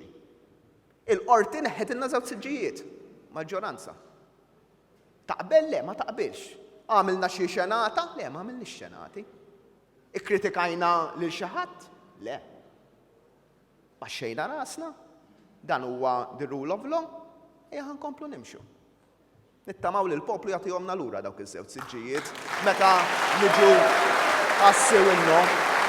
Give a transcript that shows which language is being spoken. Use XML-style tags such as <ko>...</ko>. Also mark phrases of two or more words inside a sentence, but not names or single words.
<mt>Il-qorti neħħet ilna żewġ siġġijiet, maġġoranza. Taqbel le ma taqbilx. Għamilna xi xenata? Le ma għamilniex xenati. Ikkritikajna lil xi ħadd? Le. Baxxejna rasna? Dan huwa</mt> <en>the rule of law?</en> <mt>Ħankomplu nimxu. Nittamaw li l-poplu jagħtihomna lura dawk iż-żewġ siġġijiet meta niġu għas-sewinno.</mt>